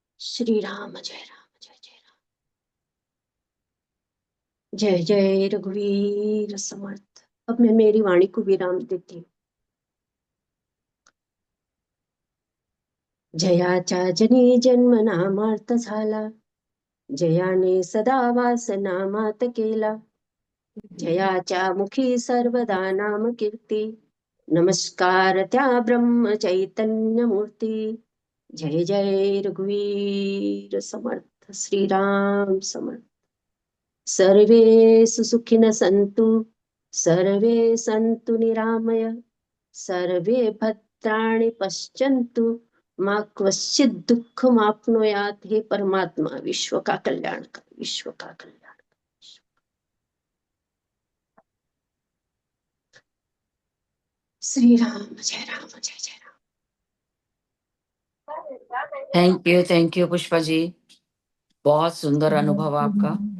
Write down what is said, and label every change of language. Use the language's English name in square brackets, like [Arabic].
[Marathi] श्री राम जय राम जय जय राम, जय जय रघुवीर समर्थ। [Hindi] अब मैं मेरी वाणी को विराम देती हूँ। [Marathi] जयाचा जनी जन्म नामार्थ झाला, जयाने सदा वास नामात केला, जयाच्या मुखी सर्वदा नाम कीर्ती, नमस्कार त्या ब्रह्म चैतन्य मूर्ती। जय जय रघुवीर समर्थ, श्री राम समर्थ। [Sanskrit] सर्वे सुखिनः सन्तु, सर्वे सन्तु निरामय, सर्वे भद्राणि पश्यन्तु, मां क्वचित् दुःखमाप्नुयात्। [Hindi] हे परमात्मा, विश्व का कल्याण कर, विश्व का कल्याण। श्री राम जय जय राम। थैंक यू पुष्पा जी, बहुत सुंदर अनुभव आपका।